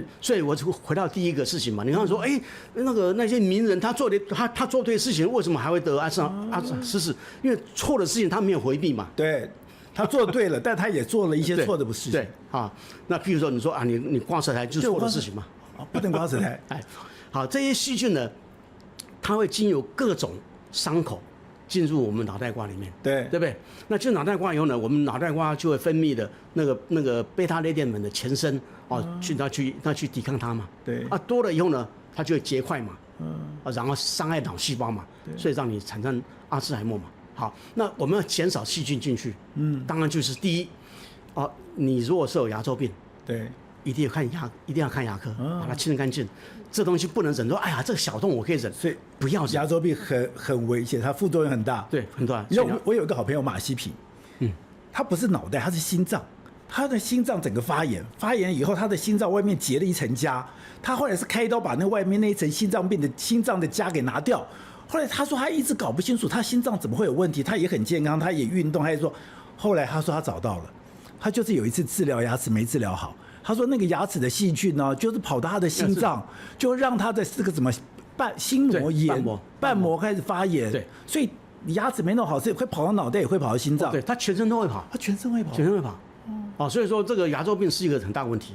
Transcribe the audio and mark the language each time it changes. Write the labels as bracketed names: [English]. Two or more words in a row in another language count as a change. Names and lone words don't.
[Chinese] 所以我就回到第一個事情嘛。你剛剛說，那些名人他做對事情，為什麼還會得阿茲斯是因為錯的事情他沒有回避嘛。對，他做對了，但他也做了一些錯的事情。對啊，那譬如說你說啊，你刮舌苔就是錯的事情嘛。不能刮舌苔。好，這些細菌呢，它會經由各種傷口進入我們腦袋瓜裡面，對不對？那進腦袋瓜以後呢，我們腦袋瓜就會分泌的那個貝塔類澱粉的前身哦，去抵抗它嘛。對。啊，多了以後呢，它就會結塊嘛。然後傷害腦細胞嘛，所以讓你產生阿茲海默嘛。好，那我們要減少細菌進去。當然就是第一，你如果是有牙周病，對。一定要看牙科，把它清得乾淨。這東西不能忍，說哎呀，這個小洞我可以忍，所以不要忍。牙周病很危險，它副作用很大。對，很大。你知道我有一個好朋友馬西平，他不是腦袋，他是心臟，他的心臟整個發炎以後，他的心臟外面結了一層痂，他後來是開刀把那外面那一層心臟病的心臟的痂給拿掉。後來他說他一直搞不清楚他心臟怎麼會有問題，他也很健康，他也運動，他也說，後來他說他找到了，他就是有一次治療牙齒沒治療好。他說那個牙齒的細菌呢，就是跑到他的心臟，就讓他的這個什麼心膜炎、瓣膜開始發炎。對，所以你牙齒沒弄好，是會跑到腦袋，也會跑到心臟。對，他全身都會跑，全身會跑。哦，所以說這個牙周病是一個很大的問題。